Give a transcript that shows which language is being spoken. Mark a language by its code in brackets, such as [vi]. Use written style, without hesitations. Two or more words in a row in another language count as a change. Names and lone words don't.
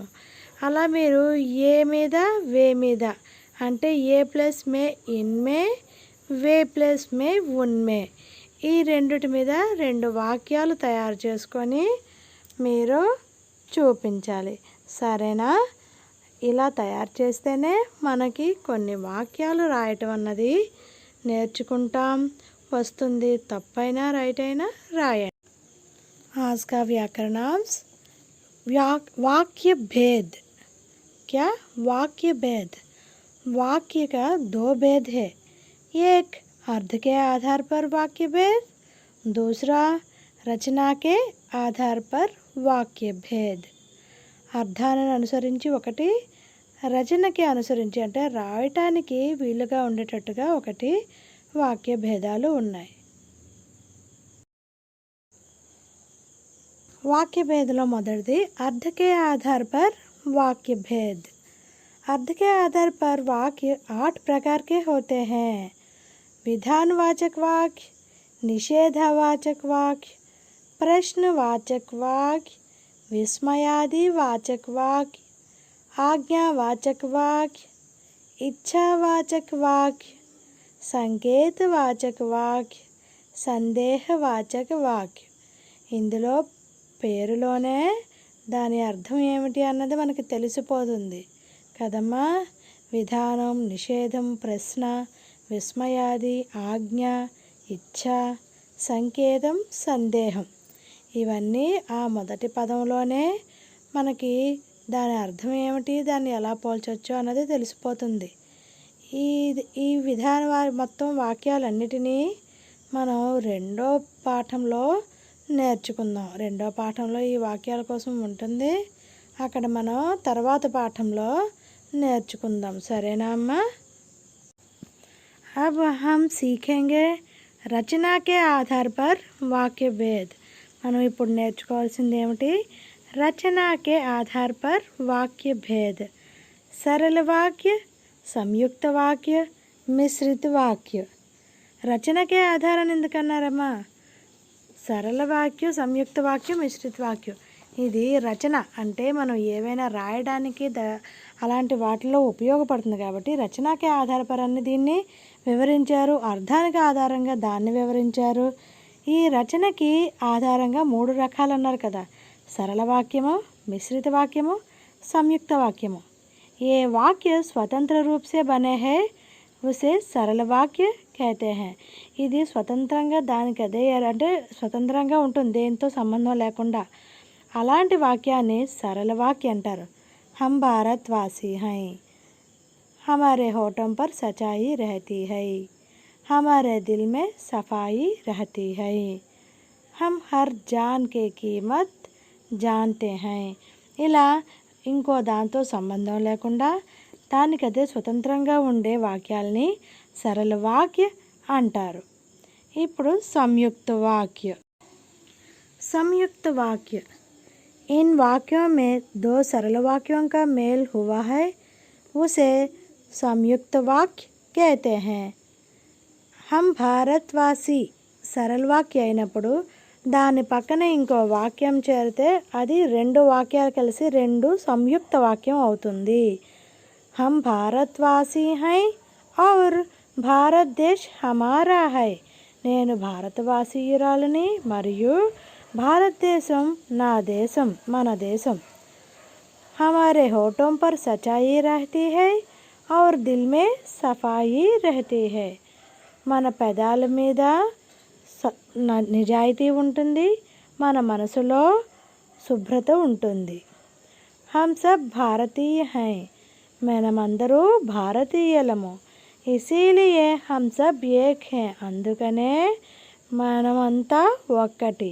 [te] అలా మీరు ఏ మీద వే మీద అంటే ఏ ప్లస్ మే ఇన్మే, వే ప్లస్ మే ఉన్మే, ఈ రెండుటి మీద 2 వాక్యాలు తయారు చేసుకొని మీరు చూపించాలి. సరేనా. ఇలా తయారు చేస్తేనే మనకి కొన్ని వాక్యాలు రాయటం అన్నది నేర్చుకుంటాం, వస్తుంది. తప్పైనా రైట్ అయినా రాయండి. [hi] आज का व्याकरणांश. वाक्य भेद. क्या वाक्य भेद, वाक्य का 2 भेद है. एक अर्थ के आधार पर वाक्य भेद, दूसरा रचना के आधार पर वाक्य भेद. [te] అర్థాన్ని అనుసరించి ఒకటి, రచనకి అనుసరించి అంటే రాయటానికి వీలుగా ఉండేటట్టుగా ఒకటి వాక్య భేదాలు ఉన్నాయి. [hi] वाक्य भेदలో మొదటిది अर्थ के आधार पर वाक्य भेद. अर्थ के आधार पर वाक्य 8 प्रकार के होते हैं. विधानवाचक वाक्य, निषेधवाचक वाक्य, प्रश्नवाचक वाक्य, विस्मयादि वाचक वाक्य, आज्ञावाचक वाक्य, इच्छावाचक वाक्य, संकेतवाचक वाक्य, संदेहवाचक वाक्य. [te] ఇందులో పేరులోనే దాని అర్థం ఏమిటి అన్నది మనకి తెలిసిపోతుంది కదమ్మా. విధానం, నిషేధం, ప్రశ్న, విస్మయాది, ఆజ్ఞ, ఇచ్ఛ, సంకేతం, సందేహం ఇవన్నీ ఆ మొదటి పదంలోనే మనకి దాని అర్థం ఏమిటి, దాన్ని ఎలా పోల్చొచ్చు అన్నది తెలిసిపోతుంది. ఈ మొత్తం వాక్యాలన్నిటినీ మనం రెండో పాఠంలో నేర్చుకుందాం. రెండో పాఠంలో ఈ వాక్యాల కోసం ఉంటుంది, అక్కడ మనం తర్వాత పాఠంలో నేర్చుకుందాం. సరేనా అమ్మా? [hi] अब हम सीखेंगे रचना के आधार पर वाक्य भेद. [te] మనం ఇప్పుడు నేర్చుకోవాల్సింది ఏమిటి? [hi] रचना के आधार पर वाक्य भेद. सरल वाक्य, संयुक्त वाक्य, मिश्रित वाक्य. [te] రచనకే ఆధారం ఎందుకన్నారమ్మా? సరళ వాక్యం, సంయుక్త వాక్యం, మిశ్రిత వాక్యం. ఇది రచన అంటే మనం ఏవైనా రాయడానికి అలాంటి వాటిలో ఉపయోగపడుతుంది కాబట్టి రచనకే ఆధారపరని దీన్ని వివరించారు. అర్థానికి ఆధారంగా దాన్ని వివరించారు. ఈ రచనకి ఆధారంగా 3 రకాలు అన్నారు కదా, సరళ వాక్యము, మిశ్రిత వాక్యము, సంయుక్త వాక్యము. [hi] ये वाक्य स्वतंत्र रूप से बने है उसे सरल वाक्य कहते हैं. [te] ఇది స్వతంత్రంగా దానికి అదే అంటే స్వతంత్రంగా ఉంటుంది, దేంతో సంబంధం లేకుండా. అలాంటి వాక్యాన్ని సరళ వాక్య అంటారు. [hi] हम भारतवासी हैं, हमारे होठों पर सच्चाई रहती है, हमारे दिल में सफाई रहती है, हम हर जान के कीमत जानते हैं. [te] ఇలా ఇంకో దాంతో సంబంధం లేకుండా దానికి అదే స్వతంత్రంగా ఉండే వాక్యాల్ని [hi] सरल वाक्य [te] अंटारू. [hi] इप्पुडु संयुक्त वाक्य. संयुक्त वाक्य, इन वाक्यों में 2 सरल वाक्यों का मेल हुआ है, उसे संयुक्त वाक्य कहते हैं. हम भारतवासी सरल वाक्य [te] అయినప్పుడు దాని పక్కన ఇంకో వాక్యం చేరితే అది 2 వాక్యాలు కలిసి 2 సంయుక్త వాక్యం అవుతుంది. [hi] हम भारतवासी हैं और भारत देश हमारा है. [te] నేను భారతవాసీయురాలని మరియు భారతదేశం నా దేశం, మన దేశం. [hi] हमारे होठों पर सचाई रहती है और दिल में सफाई रहती है. [te] మన పెదాల మీద నిజాయితీ ఉంటుంది, మన మనసులో శుభ్రత ఉంటుంది. [hi] हम सब भारतीय है, [te] మనమందరూ భారతీయులము. [hi] इसीलिए हम सब एक है, [te] అందుకనే మనమంతా ఒక్కటి.